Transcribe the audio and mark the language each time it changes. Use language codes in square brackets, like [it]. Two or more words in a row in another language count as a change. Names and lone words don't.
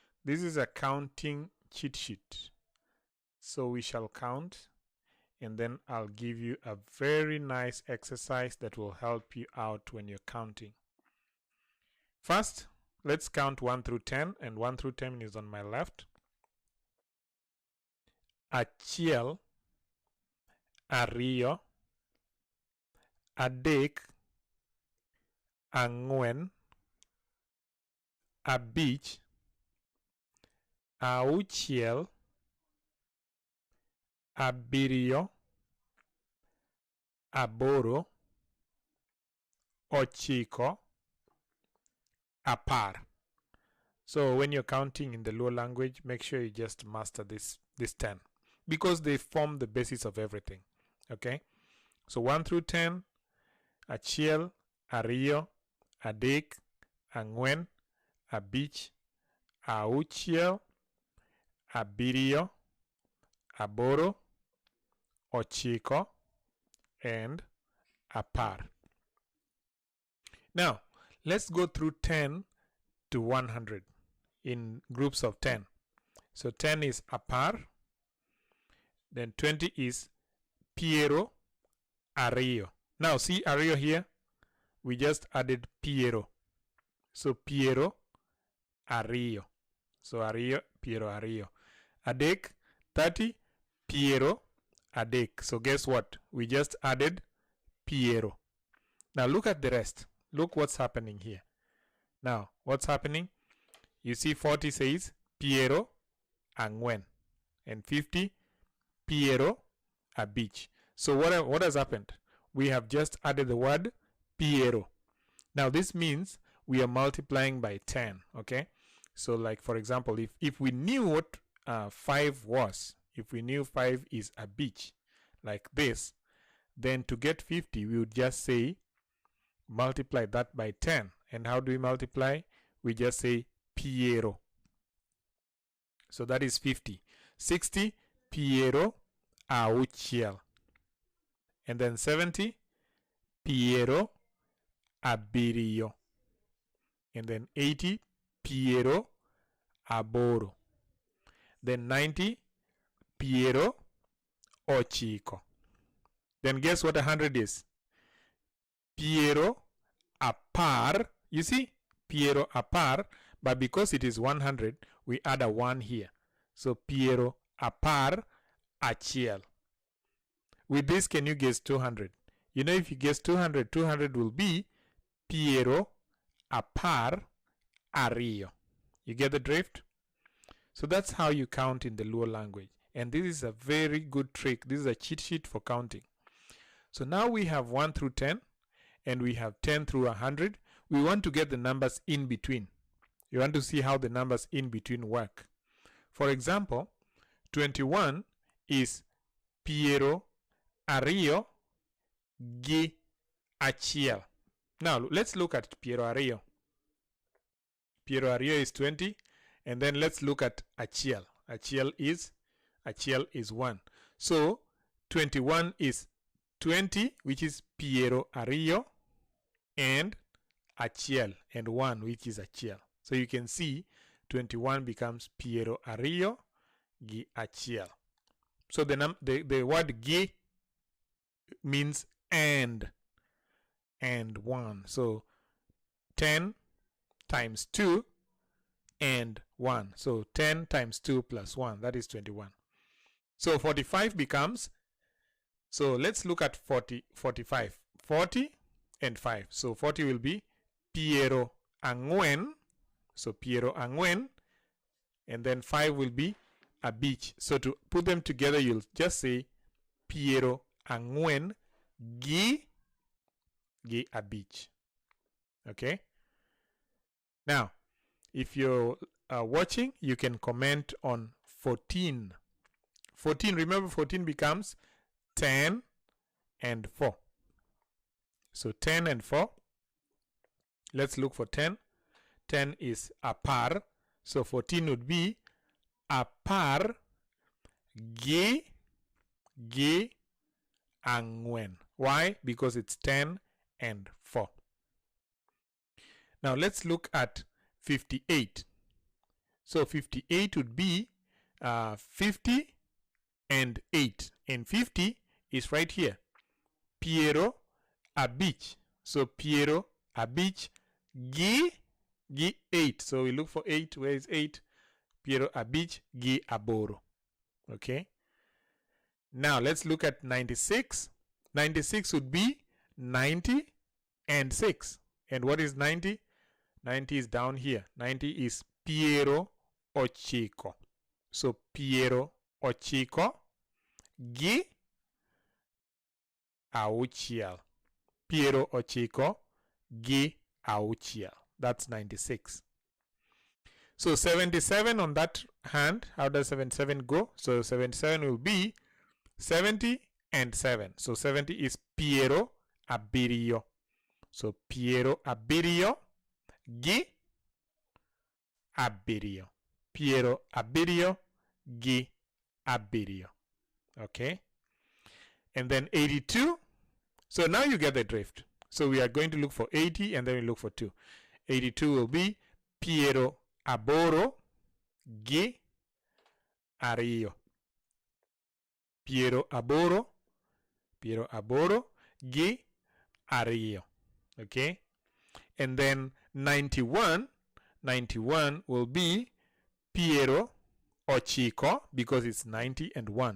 [en] This is a counting cheat sheet. So we shall count, and then I'll give you a very nice exercise that will help you out when you're counting. First, let's count 1 through 10, and 1 through 10 is on my left. [luo] Achiel, ariyo, adek, ang'wen, abich, auchiel, abiriyo, aboro, ochiko, apar. [en] So when you're counting in the Luo language, make sure you just master this 10, because they form the basis of everything. Okay? So 1 through 10, [luo] achiel, ariyo, adek, ang'wen, abich, auchiel, abiriyo, aboro, ochiko, [en] and apar. Now, let's go through 10 to 100 in groups of 10. So 10 is apar, then 20 is [luo] piero, ariyo. [en] Now see ariyo here, we just added piero. [luo] So piero, ariyo. So ariyo, piero, ariyo. Adek, 30, piero, adek. [en] So guess what? We just added piero. Now look at the rest. Look what's happening here. Now, what's happening? You see 40 says [luo] piero, ang'wen. [en] And 50, [luo] piero, abich. [en] So what has happened? We have just added the word piero. Now this means we are multiplying by 10, okay? So like for example, if we knew what 5 was, if we knew 5 is abich, like this, then to get 50, we would just say multiply that by 10. And how do we multiply? We just say piero. So that is 50. 60, [luo] piero, auchiel. [en] And then 70, [luo] piero, abiriyo. [en] And then 80, [luo] piero, aboro. [en] Then 90, [luo] piero, ochiko. [en] Then guess what 100 is? [luo] Piero, apar. [en] You see? [luo] Piero, apar. [en] But because it is 100, we add a 1 here. [luo] So piero, apar, achiel. [en] With this, can you guess 200? You know, if you guess 200, 200 will be [luo] piero, apar, ariyo. [en] You get the drift? So that's how you count in the Luo language. And this is a very good trick. This is a cheat sheet for counting. So now we have 1 through 10, and we have 10 through 100. We want to get the numbers in between. You want to see how the numbers in between work. For example, 21 is [luo] piero, ariyo, gi, achiel. [en] Now let's look at [luo] piero, ariyo. Piero, ariyo [en] is 20, and then let's look at achiel. Achiel is 1. So 21 is 20, which is [luo] piero, ariyo, [en] and achiel, and 1, which is achiel. So you can see 21 becomes [luo] piero, ariyo, gi, achiel. [en] So the word gi means and 1. So 10 times 2 and 1. So 10 times 2 plus 1, that is 21. So 45 becomes, so let's look at 45. 40 and 5. So 40 will be [luo] piero, ang'wen. So piero, ang'wen. [en] And then 5 will be abich. So to put them together, you'll just say [luo] piero, ang'wen, gi abich. [en] Okay? Now, if you're watching, you can comment on 14. 14, remember 14 becomes 10 and 4. So 10 and 4. Let's look for 10. 10 is apar. So 14 would be [luo] apar, gi, ang'wen. [en] Why? Because it's 10 and 4. Now let's look at 58. So 58 would be 50 and 8. And 50 is right here. [luo] Piero abich. So Piero abich gi 8. [en] So we look for 8. Where is 8? [luo] Piero abich gi aboro. [en] Okay. Now let's look at 96. 96 would be 90 and 6. And what is 90? 90 is down here. 90 is [luo] Piero ochiko. So Piero ochiko gi auchiel. Piero ochiko gi auchiel. [en] That's 96. So 77 on that hand. How does 77 go? So 77 will be 70 and 7. So 70 is [luo] Piero abirio. So Piero abirio gi abirio. Piero abirio gi abirio. [en] Okay. And then 82. So now you get the drift. So we are going to look for 80 and then we look for 2. 82 will be [luo] Piero aboro gi ario. Piero aboro gi ario. [en] Okay. And then 91 will be [luo] Piero ochiko, [en] because it's 90 and 1.